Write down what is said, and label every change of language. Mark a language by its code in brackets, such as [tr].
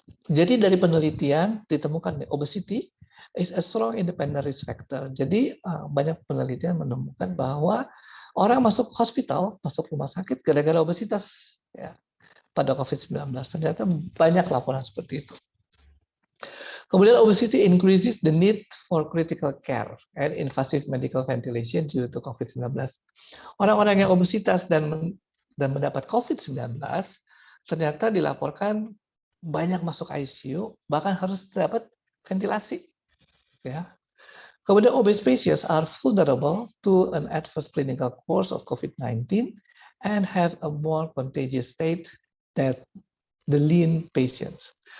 [id] Jadi dari penelitian ditemukan [en] obesity is a strong independent risk factor. [id] Jadi banyak penelitian menemukan bahwa orang masuk hospital, masuk rumah sakit gara-gara obesitas ya, pada COVID-19. Ternyata banyak laporan seperti itu. Kemudian [en] obesity increases the need for critical care and invasive medical ventilation due to COVID-19. [id] Orang-orang yang obesitas dan mendapat COVID-19 ternyata dilaporkan banyak masuk ICU, bahkan harus dapat ventilasi. Ya. Kemudian [en] obese patients are vulnerable to an adverse clinical course of COVID-19 and have a more contagious state than the lean patients.